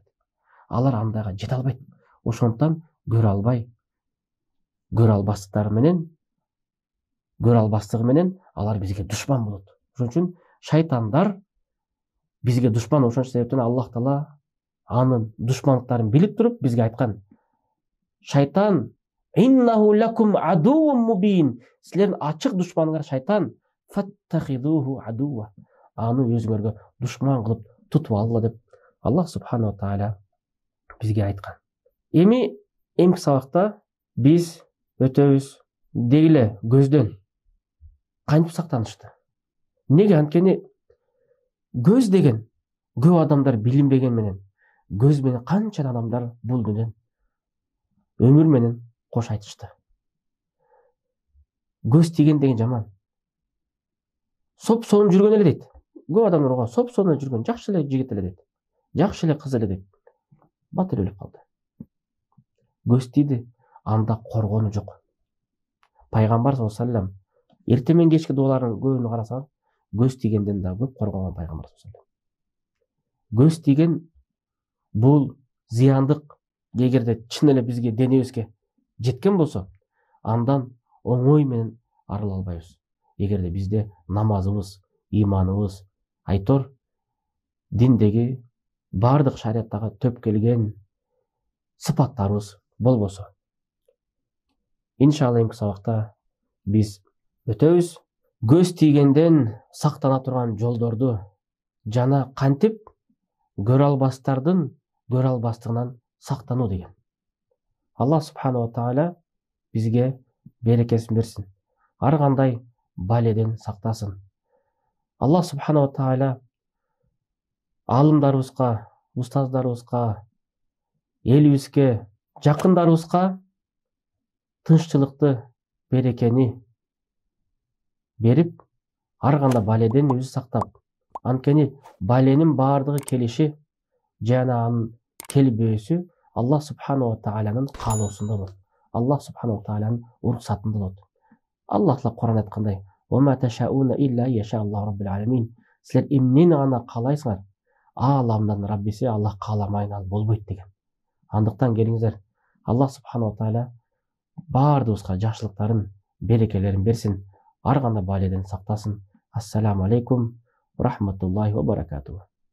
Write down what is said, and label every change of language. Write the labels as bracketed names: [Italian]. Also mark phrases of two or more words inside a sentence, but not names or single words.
[Kyrgyz] Алар андайга жете албайт. Ошондон көрө албай, көрө албастыгы менен алар бизге душман болот. Ошон үчүн шайтандар бизге душман. Ошон себептен Аллах Таала анын душмандыктарын билип туруп бизге айткан: [Arabic] الشيطان إنه لكم عدو مبين. [Kyrgyz] Силердин ачык душманыңар шайтан. [Arabic] فاتخذوه عدوا. [Kyrgyz] Аны өзүңөргө душман кылып тутуп алгыла деп Аллах [Arabic] سبحانه وتعالى [Kyrgyz] бизге айткан. Эмки сабакта биз өтөбүз дегиле көздөн кантип сактанышты. Неге? Анткени көз деген көп адамдар билинбеген менен, көз менен канча адамдар бул дүнүйдөн өмүр менен кош айтышты. Көз тиген деген жаман. Соп-сонун жүргөн эле дейт. Көп адамдар ого соп-сонун жүргөн, жакшы эле жигит эле дейт. Жакшы эле кыз эле дейт. Бат эле өлүп калды. Көз тиди, анда коргону жок. Пайгамбар [Arabic] صلى الله عليه وسلم [Kyrgyz] эртең менен кечки дуаларын көбүнө карасаңыз, көз тигенден да көп коргогон пайгамбар [Arabic] صلى الله عليه وسلم. [Kyrgyz] Көз тиген бул зыяндык. Эгерде чын эле бизге денебизге жеткен болсо, андан оңой менен арыла албайбыз. Эгерде бизде намазыбыз, иманыбыз, айтор диндеги бардык шариаттагы төп келген сыпаттарыбыз болбосо. Иншалла эмки сабакта биз өтөбүз. Көз тигенден сактана турган жолдорду жана кантип көрө албастардын көрө албастыгынан сактануу деген. Аллах [Arabic] سبحانه وتعالى [Kyrgyz] бизге берекесин берсин. Ар кандай баледен сактасын. Аллах [Arabic] سبحانه وتعالى [Kyrgyz] алымдарыбызга, устаздарыбызга, элибизге, жакындарыбызга тынччылыкты, берекени берип, ар кандай баледен өзү сактап, анткени баленин баардыгы келиши жана анын келбөөсү Аллах [Arabic] سبحانه وتعالى [Kyrgyz] каалоосунда болот. Аллах [Arabic] سبحانه وتعالى [Kyrgyz] уруксатында болот. Аллах Таала Кур'ан айткандай: [Arabic] "وما تشاؤون إلا يشاء الله رب العالمين." [Kyrgyz] Силер эмнени гана каалайсыңар, ааламдын Раббиси Аллах кааламайын ал болбойт деген. Андыктан келиңиздер, Аллах [Arabic] سبحانه وتعالى [Kyrgyz] баардыгыбызга жакшылыктарын, берекелерин берсин, ар кандай баледен сактасын. [Arabic] السلام عليكم ورحمة الله وبركاته.